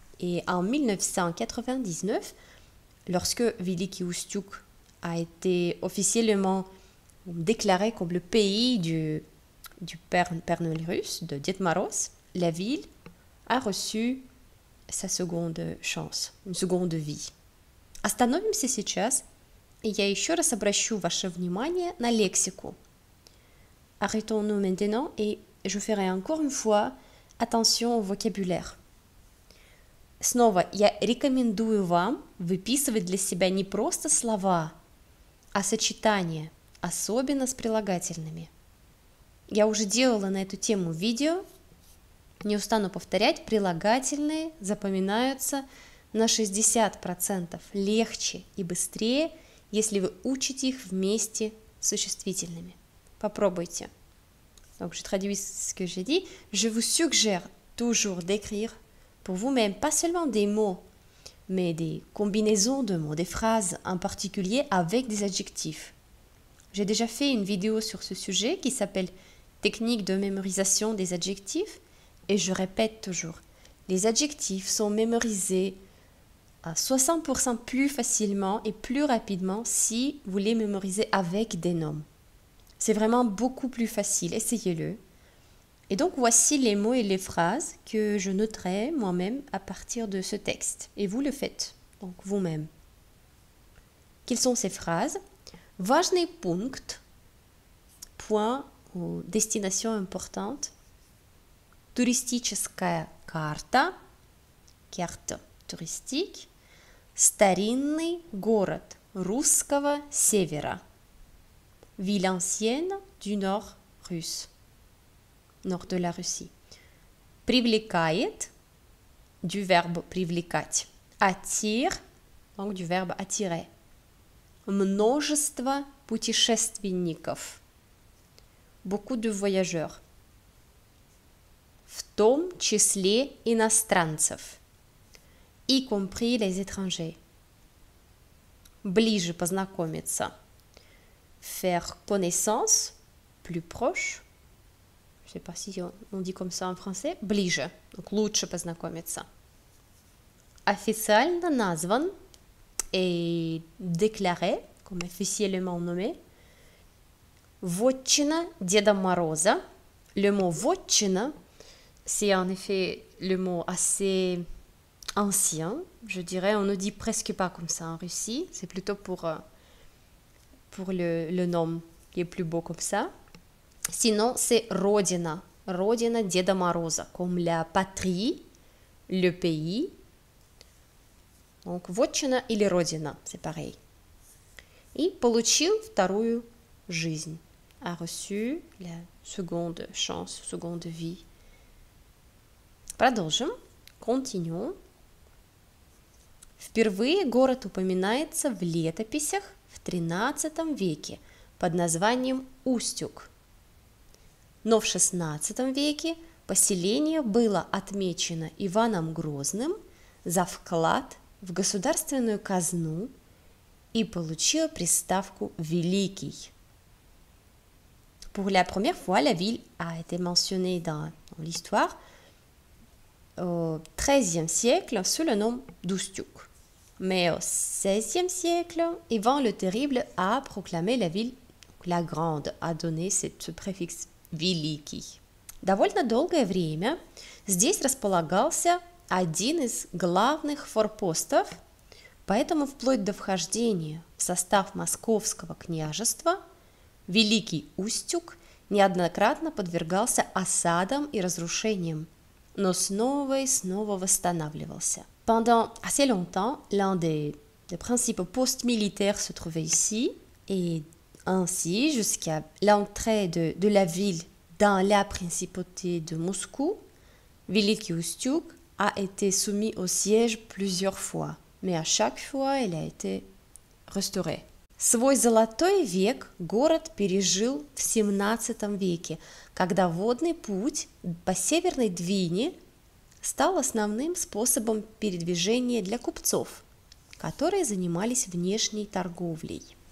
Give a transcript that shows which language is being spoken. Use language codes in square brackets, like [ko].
[fr] Et en 1999, lorsque Veliki Ustюг a été officiellement déclaré comme le pays du Père Noël russe, de Дед Мороз, la ville a reçu sa seconde chance, une seconde vie. [ru] Остановимся сейчас, и я еще раз обращу ваше внимание на лексику. [fr] Arrêtons-nous maintenant et je ferai encore une fois attention au vocabulaire. [ru] Снова я рекомендую вам выписывать для себя не просто слова, а сочетания, особенно с прилагательными. Я уже делала на эту тему видео, не устану повторять, прилагательные запоминаются на 60% легче и быстрее, если вы учите их вместе с существительными. Попробуйте. [fr] Donc je traduis ce que j'ai dit. Je vous suggère toujours d'écrire pour vous-même pas seulement des mots, mais des combinaisons de mots, des phrases en particulier avec des adjectifs. J'ai déjà fait une vidéo sur ce sujet qui s'appelle Technique de mémorisation des adjectifs et je répète toujours, les adjectifs sont mémorisés à 60% plus facilement et plus rapidement si vous les mémorisez avec des noms. C'est vraiment beaucoup plus facile, essayez-le. Et donc voici les mots et les phrases que je noterai moi-même à partir de ce texte. Et vous le faites, donc vous-même. Quelles sont ces phrases? [ru] Важный пункт, [fr] point ou destination importante. [ru] Туристическая карта, [fr] carte touristique. [ru] Старинный город русского севера. [fr] Ville ancienne du nord russe. Nord de la Russie. [ru] Привлекает, [fr] du verbe [ru] привлекать. [fr] Attire, donc du verbe attirer. [ru] Множество путешественников. [fr] Beaucoup de voyageurs. [ru] В том числе иностранцев. [fr] Y compris les étrangers. [ru] Ближе познакомиться. [fr] Faire connaissance, plus proche. Je ne sais pas si on dit comme ça en français. [ru] Ближе, donc лучше познакомиться. Официально назван [fr] et déclaré, comme officiellement nommé. [ru] Вотчина Деда Мороза. [fr] Le mot вотчина, c'est en effet le mot assez ancien, je dirais. On ne dit presque pas comme ça en Russie. C'est plutôt pour le nom qui est plus beau comme ça. Sinon, c'est Родина. [ru] Родина Деда Мороза, [fr] comme la patrie, le pays. Donc, [ru] вотчина или Родина, [fr] c'est pareil. [ru] И получил вторую жизнь. [fr] A reçu la seconde chance, seconde vie. [ru] Продолжим. [fr] Continuons. [ru] Впервые город упоминается в летописях в XIII веке под названием Устюг. Но в XVI веке поселение было отмечено Иваном Грозным за вклад в государственную казну и получило приставку «Великий». [fr] Pour la première fois, la ville a été mentionnée dans l'histoire au XIIIe siècle sous le nom d'Ustюг. Mais au XVIe siècle, Ivan le Terrible a proclamé la ville la Grande, a donné ce préfixe «Великий». [ru] Довольно долгое время здесь располагался один из главных форпостов, поэтому вплоть до вхождения в состав Московского княжества Великий Устюг неоднократно подвергался осадам и разрушениям, но снова и снова восстанавливался. [fr] Pendant assez longtemps, l'un des principaux postes militaires se trouvait ici, et ainsi jusqu'à l'entrée de la ville dans la principauté de Moscou, Великий Устюг a été soumis au siège plusieurs fois, mais à chaque fois, il a été restauré. [ru] Свой золотой век город пережил в XVII веке, когда водный путь по Северной Двине стал основным способом передвижения для купцов, которые занимались внешней торговлей.